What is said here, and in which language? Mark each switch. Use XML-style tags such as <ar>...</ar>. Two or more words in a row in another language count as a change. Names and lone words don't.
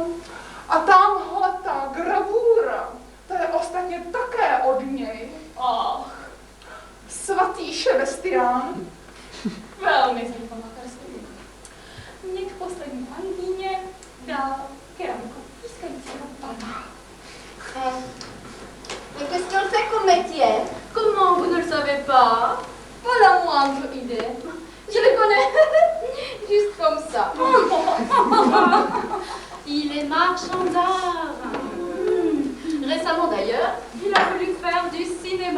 <cs>A tamhle ta gravúra, to je ostatně také od něj. Ach, Svatý Šebestián. velmi zajímavá kreslení. Mě k poslední angíně dal keramiku pískajícího pana.</cs> <fr>Et qu'est-ce qu'elle fait comme métier? Comment vous ne le savez pas? Pas la moindre idée. Je le connais juste comme ça. Il est marchand d'art. Récemment d'ailleurs, il a voulu faire du cinéma.</fr>